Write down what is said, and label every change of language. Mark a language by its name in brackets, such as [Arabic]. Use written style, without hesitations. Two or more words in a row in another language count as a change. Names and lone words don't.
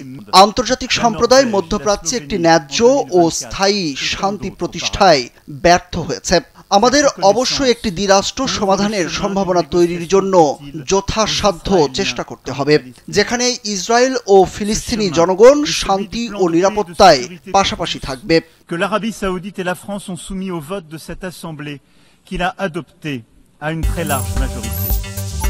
[Bangla] আন্তর্জাতিক সম্প্রদায় মধ্যপ্রাচ্যে একটি ন্যায্য ও স্থায়ী শান্তি প্রতিষ্ঠায় ব্যর্থ হয়েছে। আমাদের অবশ্যই একটি দ্বিরাষ্ট্র সমাধানের সম্ভাবনা তৈরির জন্য যথাসাধ্য চেষ্টা করতে হবে, যেখানে ইসরায়েল ও ফিলিস্তিনি জনগণ শান্তি ও নিরাপত্তায় পাশাপাশি থাকবে। [French] Que l'Arabie saoudite et la France ont soumis au vote de cette assemblée qu'il a adopté à une très large majorité.